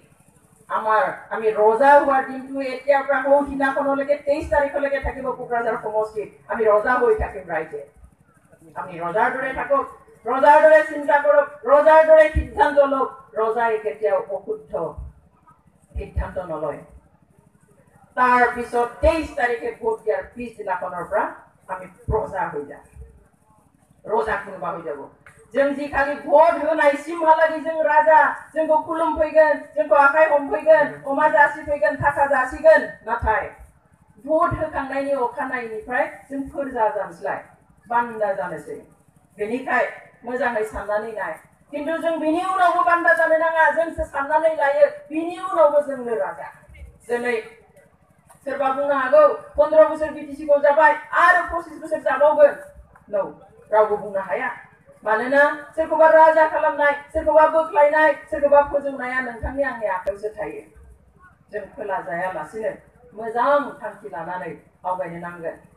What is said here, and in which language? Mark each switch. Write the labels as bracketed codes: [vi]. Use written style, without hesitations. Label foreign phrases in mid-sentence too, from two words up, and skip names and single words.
[as] আমি ৰজা হোৱাৰ দিনটো এতিয়াৰ পৰা দিনাখনলৈকে 23 তাৰিখলৈকে থাকিব কোকৰাঝাৰ সমষ্টিত আমি ৰজা হৈ থাকিম ৰাইজে আমি ৰজাৰ দৰে থাকক ৰজাৰ দৰে চিন্তা কৰক ৰজাৰ দৰে সিদ্ধান্ত লওক ৰজাই কেতিয়াও অশুদ্ধ সিদ্ধান্ত নলয় তাৰ পিছত 23 তাৰিখে ভোট দিয়াৰ পিছদিনাখনৰ পৰা আমি প্ৰজা হৈ যাম ৰজা কোনোবা হৈ যাব [brx] जों जि खालि भट होनायसिमहालागै जों राजा जोंखौ खुलुमफैगोन जोंखौ आखाइ हमफैगोन अमा जासिफैगोन थाखा जासिगोन नाथाय भट होखांनायनि अखानायैनिफ्राय जों फोरजा जानोसैलाय बान्दा जानोसै बेनिखाय मोजाङै साननानै नाय खिन्थु जों बिनि उनावबो बान्दा जानो नाङा जोंसो साननानै लायो बिनि उनावबो जोंनो राजा दिनै सोरबा बुंनो हागौ 15 बोसोर बिटिसिखौ जाबाय आरो 25 बोसोर जाबावगोन नो रावबो बुंनो हाया मानोना सोरखौबा राजा खालामनाय सोरखौबा बोख्लायनाय सोरखौबा फोजौनाया नोंथांनि आंनि आखायावसो थायो जों खोला जायालासिनो मोजां थांखि लानानै आवगायनो नांगोन